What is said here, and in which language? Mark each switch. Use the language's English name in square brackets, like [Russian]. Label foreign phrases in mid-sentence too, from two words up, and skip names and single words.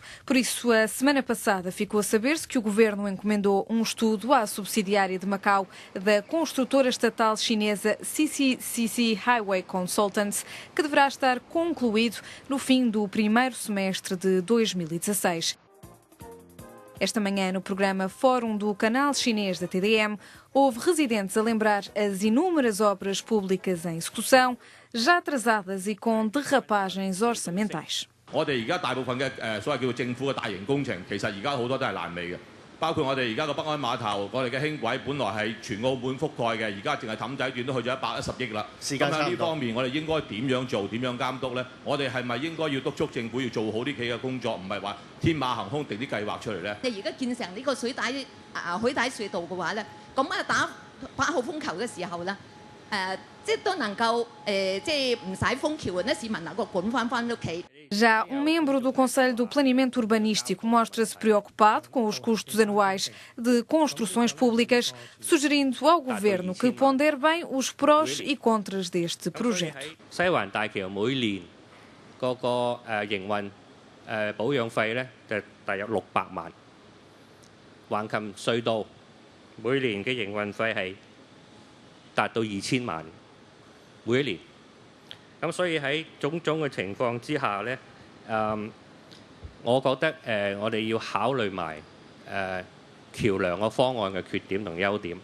[Portuguese] Por isso, a semana passada ficou a saber-se que o Governo encomendou um estudo à subsidiária de Macau da construtora estatal chinesa CCCC Highway Consultants, que deverá estar concluído no fim do primeiro semestre de 2016. Esta manhã, no programa Fórum do canal chinês da TDM, houve residentes a lembrar as inúmeras obras públicas em execução, já atrasadas e com derrapagens orçamentais. [Cantonese] 我哋而家大部分嘅所謂叫做政府嘅大型工程，其實而家好多都係爛尾嘅，包括我哋而家個北安碼頭，我哋嘅輕軌本來係全澳門覆蓋嘅，而家淨係氹仔段都去咗110億啦。咁喺呢方面，我哋應該點樣做？點樣監督呢？我哋係咪應該要督促政府要做好呢幾個工作，唔係話天馬行空定啲計劃出嚟呢？你而家建成呢個許大隧道嘅話呢，咁啊打8號風球嘅時候呢，即係都能夠即係唔使封橋，啲市民能夠滾翻屋企。 [Portuguese] Já um membro do Conselho do Planeamento Urbanístico mostra-se preocupado com os custos anuais de construções públicas, sugerindo ao Governo que pondere bem os prós e contras deste projeto. [Cantonese] 西環大橋每年嗰個營運保養費咧就大約600萬，橫琴隧道每年嘅營運費係達到2000萬每一年。咁所以喺種種嘅情況之下咧，我覺得我哋要考慮埋橋梁個方案嘅缺點同優點。